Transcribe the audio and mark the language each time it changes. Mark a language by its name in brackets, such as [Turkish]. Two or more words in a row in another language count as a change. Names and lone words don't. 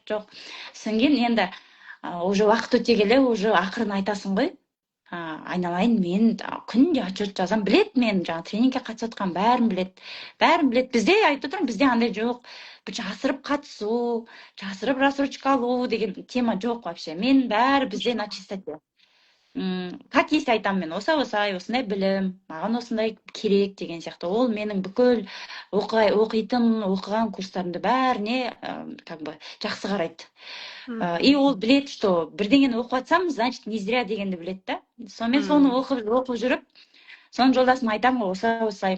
[Kazakh] Содан кейін енді уже уақыт өте келе, уже ақырын айтасың ғой. Айналайын, мен күнде отчет жазам, білет мен жаңа тренингке қатысып жатқан бәрін білет. Бізде айтып отырмын, бізде андай жоқ. Жасырып қатысу, жасырып рассрочка алу деген тема жоқ вообще. Мен бәрі бізде на чистоте. [Russian] Как есть [Kazakh] айтам мен, осындай білім, маған осындай керек деген сияқты. Ол менің бүкіл оқыған курстарымды бәріне жақсы қарайды. И ол білет, что бірдеңені оқып атсам, [Russian] значит, не зря [Kazakh] дегенді білет да. Сонымен соны оқып жүріп, соны жолдасым айтам ғой, осылай.